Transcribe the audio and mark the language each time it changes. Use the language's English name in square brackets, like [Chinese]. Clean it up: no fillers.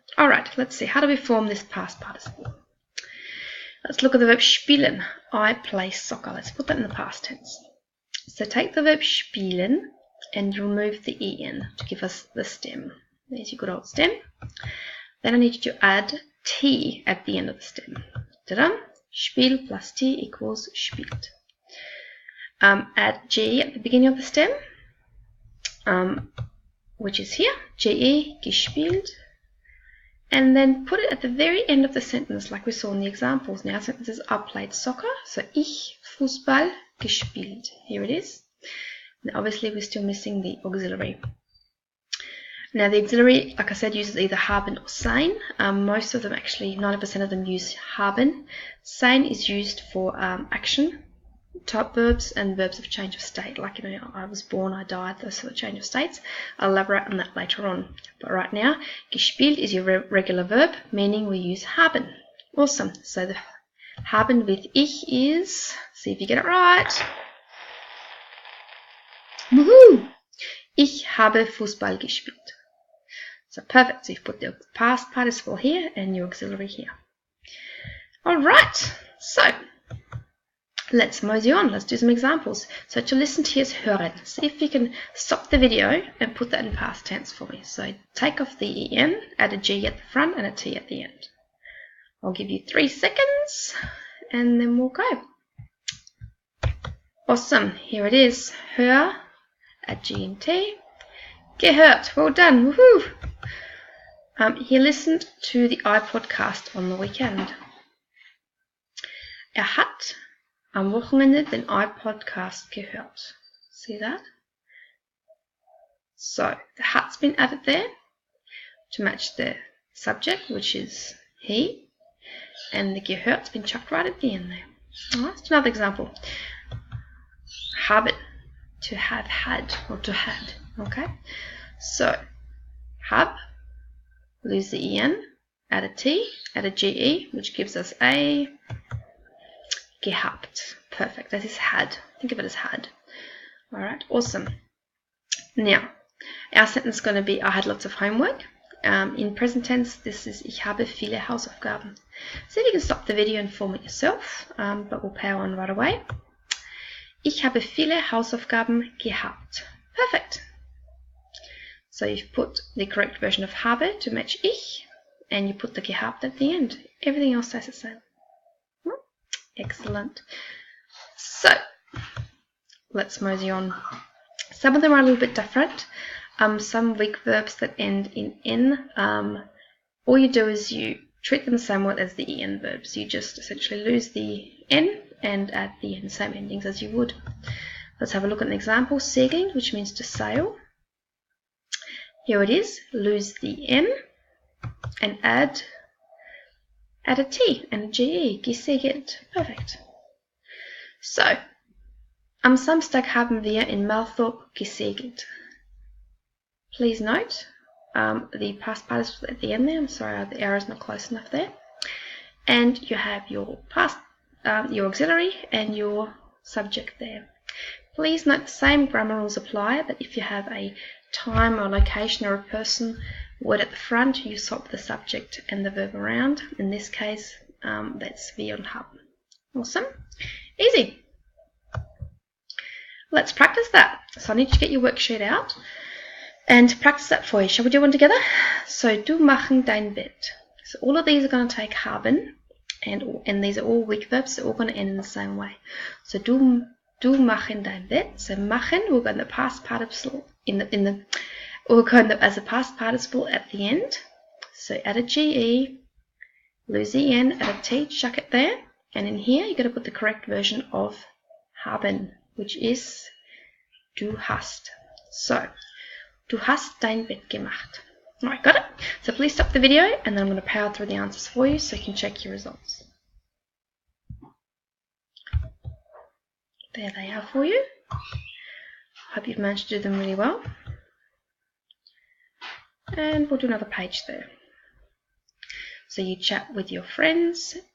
[English] All right, let's see. How do we form this past participle? Let's look at the verb spielen. I play soccer. Let's put that in the past tense. So take the verb spielen and remove the en to give us the stem. There's your good old stem. Then I need you to add t at the end of the stem. Ta-da! Spiel plus t equals spielt. Add ge at the beginning of the stem, which is here, ge, gespielt, and then put it at the very end of the sentence like we saw in the examples. Now, sentences I played soccer, so [German] ich Fußball gespielt. [English] Here it is. And obviously, we're still missing the auxiliary. Now, the auxiliary, like I said, uses either haben or sein. Most of them, actually, 90% of them use haben. Sein is used for action type verbs and verbs of change of state. Like, you know, I was born, I died, those sort of change of states. I'll elaborate on that later on. But right now, gespielt is your regular verb, meaning we use haben. Awesome. So the haben with ich is, see if you get it right. Woohoo! [German] Ich habe Fußball gespielt. [English] So perfect. So you've put the past participle here and your auxiliary here. All right. So let's mosey on. Let's do some examples. So to listen to is hören. See if you can stop the video and put that in past tense for me. So take off the en, add a g at the front and a t at the end. I'll give you 3 seconds and then we'll go. Awesome. Here it is. Hör, add g and t. Gehört. Well done. Woohoo! He listened to the iPodcast on the weekend. [German] Hat am Wochenende den iPodcast gehört. [English] See that? So, the hat's been added there to match the subject, which is he, and the gehört's been chucked right at the end there. Alright, that's another example. Haben, to have had, or to had. Okay? So, hab, lose the en, add a t, add a ge, which gives us a gehabt. Perfect. That is had. Think of it as had. All right. Awesome. Now, our sentence is going to be, I had lots of homework. In present tense, this is, [German] ich habe viele Hausaufgaben. [English] See if you can stop the video and form it yourself, but we'll power on right away. [German] Ich habe viele Hausaufgaben gehabt. [English] Perfect. So you've put the correct version of habe to match ich, and you put the gehabt at the end. Everything else stays the same. Excellent. So, let's mosey on. Some of them are a little bit different. Some weak verbs that end in N, all you do is you treat them the same way as the EN verbs. You just essentially lose the N and add the N, same endings as you would. Let's have a look at an example. Segeln, which means to sail. Here it is. Lose the N and add a T and a GE. Gesegelt. Perfect. [German] So, am Samstag haben wir in Malthorpe gesegelt. [English] Please note the past participle at the end there. I'm sorry, the arrow's not close enough there. And you have your past, your auxiliary and your subject there. Please note the same grammar rules apply, that if you have a time or location or a person word at the front, you swap the subject and the verb around. In this case, that's [German] wir haben. [English] Awesome. Easy. Let's practice that. So I need you to get your worksheet out and practice that for you. Shall we do one together? So, [German] du machen dein Bett. [English] So all of these are going to take haben, and these are all weak verbs. They're all going to end in the same way. So, [German] du machen dein Bett. [English] So, machen, we're going the past participle we're going as a past participle at the end. So, add a GE, lose the N, add a T, chuck it there. And in here, you've got to put the correct version of haben, which is [German] du hast. So, du hast dein Bett gemacht. [English] Alright, got it? So please stop the video and then I'm going to power through the answers for you so you can check your results. There they are for you. Hope you've managed to do them really well. And we'll do another page there. So you chat with your friends.